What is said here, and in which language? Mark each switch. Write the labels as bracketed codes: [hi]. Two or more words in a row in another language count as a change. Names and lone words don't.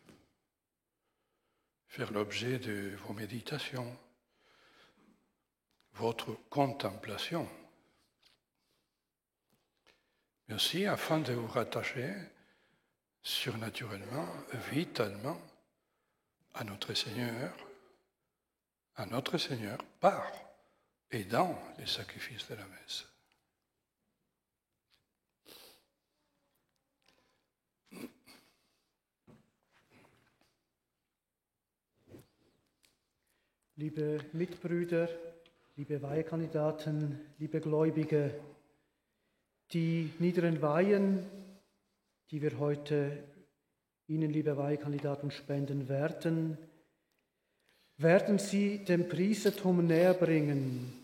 [fr] faire l'objet de vos méditations, votre contemplation, mais aussi afin de vous rattacher surnaturellement, vitalement à notre Seigneur par et dans les sacrifices de la messe. [de] Liebe Mitbrüder, liebe Weihekandidaten, liebe Gläubige, die niederen Weihen, die wir heute Ihnen, liebe Weihekandidaten, spenden werden, werden sie dem Priestertum näher bringen.